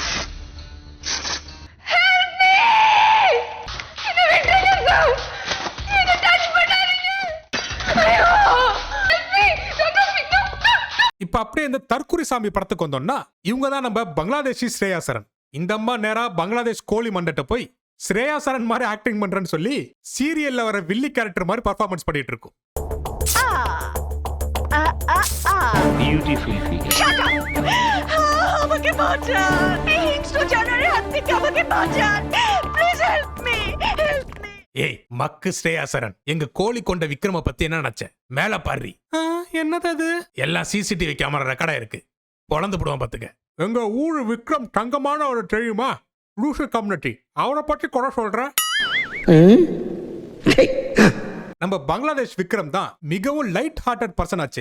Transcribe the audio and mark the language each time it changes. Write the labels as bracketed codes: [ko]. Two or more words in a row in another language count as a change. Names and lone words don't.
[ta] இப்ப அப்படியே இந்த தற்குறி சாமி படத்துக்கு வந்தோம்னா இவங்க தான் நம்ம பங்களாதேஷி ஸ்ரேயா சரண். இந்த அம்மா நேரா பங்களாதேஷ் கோழி மண்டட்ட போய் ஸ்ரேயா சரண் மாதிரி ஆக்டிங் பண்றேன்னு சொல்லி சீரியல்ல வர வில்லி கேரக்டர் மாதிரி பர்ஃபார்மன்ஸ் பண்ணிட்டு இருக்கும். [en] beautiful figure [bn] আমাকে বাঁচান, এই হিংস্র জানোয়ারের হাত থেকে আমাকে বাঁচান, [en] please help me, help me. [ta] ஏய் மக்கு ஸ்ரேயா சரண், எங்க கோழி கொண்ட விக்ரம பத்தி என்ன நினைச்ச? மேல பாரு. என்னது அது? எல்லாம் [en] CCTV camera record [ta] இருக்கு. பொழந்து போடுவான் பாத்துக்க. எங்க ஊரு விக்ரம் தங்கமான ஒரு தெரியுமா, லூசு கம்யூனிட்டி, அவரை பத்தி குறை சொல்ற. நம்ம பங்களாதேஷ் விக்ரம் தான் மிகவும் [en] light hearted person [ta] ஆச்சு.